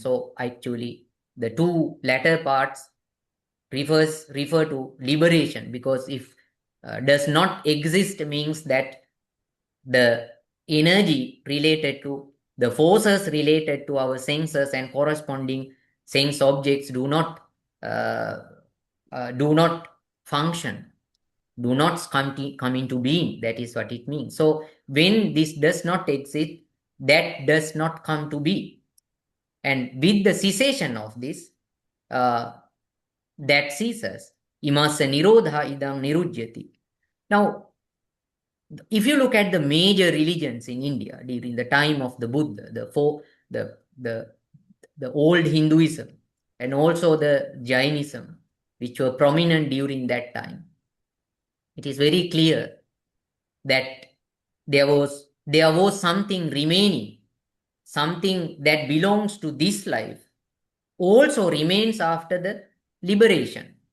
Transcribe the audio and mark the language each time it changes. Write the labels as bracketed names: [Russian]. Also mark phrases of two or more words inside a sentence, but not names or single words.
[English] So actually, the two latter parts refer to liberation, because if does not exist means that the energy related to the forces related to our senses and corresponding sense objects do not function, do not come into being. That is what it means. So when this does not exist, that does not come to be, and with the cessation of this, that ceases. [Pali] Imasa nirodha idam nirujyati. [English] Now, if you look at the major religions in India during the time of the Buddha, the old Hinduism and also the Jainism, which were prominent during that time, it is very clear that there was something remaining, something that belongs to this life, also remains after the liberation.